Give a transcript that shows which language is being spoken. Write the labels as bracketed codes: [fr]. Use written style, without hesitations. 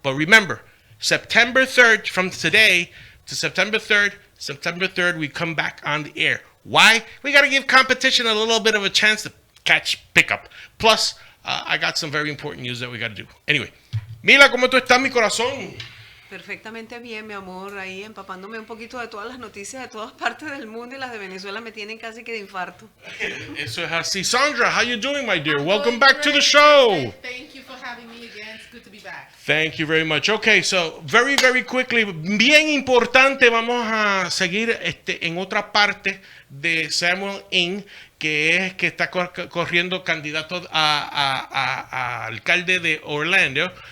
[en] But remember, September 3rd, from today to September 3rd, we come back on the air. Why? We got to give competition a little bit of a chance to pick up. Plus, I got some very important news that we got to do. Anyway, [es] Mila, ¿cómo tú estás, mi corazón? Perfectamente bien, mi amor, ahí empapándome un poquito de todas las noticias de todas partes del mundo, y las de Venezuela me tienen casi que de infarto. Eso es así. [en] Sandra, how you doing, my dear? Welcome back to the show. Thank you for having me again. It's good to be back. Thank you very much. Okay, so very, very quickly, [es] bien importante, vamos a seguir en otra parte de Samuel Ng, que está corriendo candidato a alcalde de Orlando.